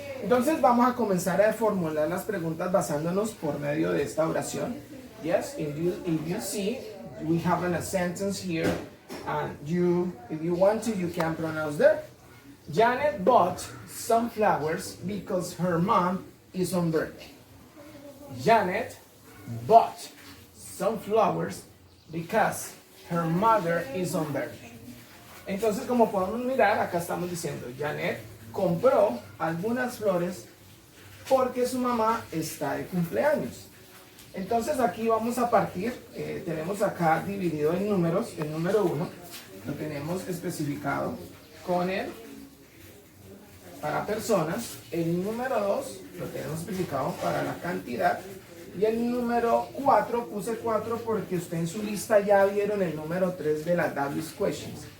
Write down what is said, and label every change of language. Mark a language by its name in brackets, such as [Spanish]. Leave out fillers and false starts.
[Spanish] Entonces vamos a comenzar a formular las preguntas basándonos por medio de esta oración. [English] Yes, if you see, we have a sentence here, and if you want to, you can pronounce there. Janet bought some flowers because her mom is on birthday. Janet bought some flowers because her mother is on birthday. [Spanish] Entonces, como podemos mirar, acá estamos diciendo, Janet compró algunas flores porque su mamá está de cumpleaños. Entonces aquí vamos a partir, tenemos acá dividido en números. El número 1 lo tenemos especificado con el para personas, el número 2 lo tenemos especificado para la cantidad, y el número 4, puse 4 porque usted en su lista ya vieron el número 3 de las W's questions.